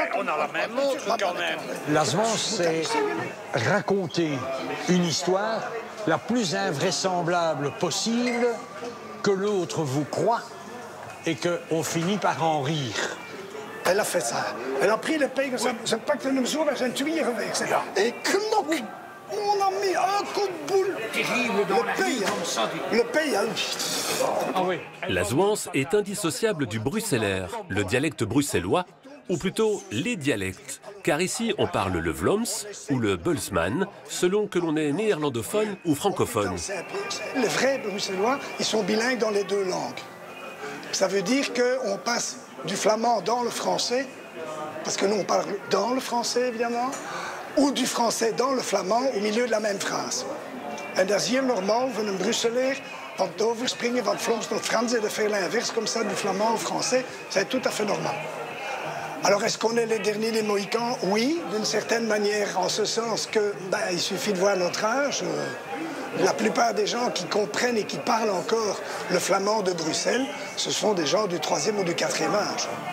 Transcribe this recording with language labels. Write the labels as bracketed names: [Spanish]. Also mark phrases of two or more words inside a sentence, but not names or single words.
[French] On a la même montre quand même. La zouance, c'est raconter une histoire la plus invraisemblable possible, que l'autre vous croit et qu'on finit par en rire. Elle a fait ça. Elle a pris le pain, [Dutch] ze pakt hem zo bij zijn twee geweest. En knok. [French] On a mis un coup de boule. Terrible dans la vie comme ça. Le pays a... Ah oui. La Zouance est indissociable du bruxellaire, le dialecte bruxellois, ou plutôt les dialectes. Car ici, on parle le Vlaams ou le Bulsman, selon que l'on est néerlandophone ou francophone. Les vrais bruxellois, ils sont bilingues dans les deux langues. Ça veut dire qu'on passe du flamand dans le français, parce que nous, on parle dans le français, évidemment, ou du français dans le flamand au milieu de la même phrase. [Dutch] En dat is hier normaal van een Brusseler van het overspringen van het Vlaams naar het Frans [French] et de faire l'inverse comme ça du flamand au français, c'est tout à fait normal. [Dutch] Alors est-ce qu'on est les derniers des Mohicans? Oui, d'une certaine manière, en ce sens que il suffit de voir notre âge. La plupart des gens qui comprennent et qui parlent encore le flamand de Bruxelles, ce sont des gens du 3e ou du 4e âge.